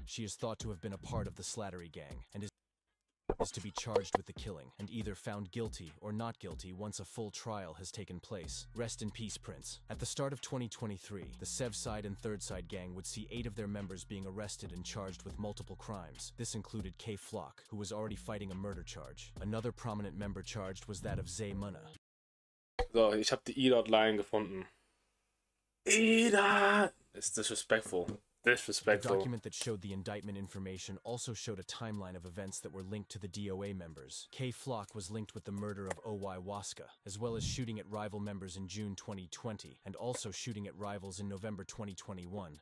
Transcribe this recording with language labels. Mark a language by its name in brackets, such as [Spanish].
[English] She is thought to have been a part of the Slattery gang, and is to be charged with the killing, and either found guilty or not guilty once a full trial has taken place. Rest in peace, Prince. At the start of 2023, the Sevside and Third Side gang would see 8 of their members being arrested and charged with multiple crimes. This included K Flock, who was already fighting a murder charge. Another prominent member charged was that of Zay Munna. [German] So, ich habe die E-Dot-Line gefunden. [English] E-Dot! It's disrespectful. The document that showed the indictment information also showed a timeline of events that were linked to the DOA members. K Flock was linked with the murder of OY Waska, as well as shooting at rival members in June 2020, and also shooting at rivals in November 2021.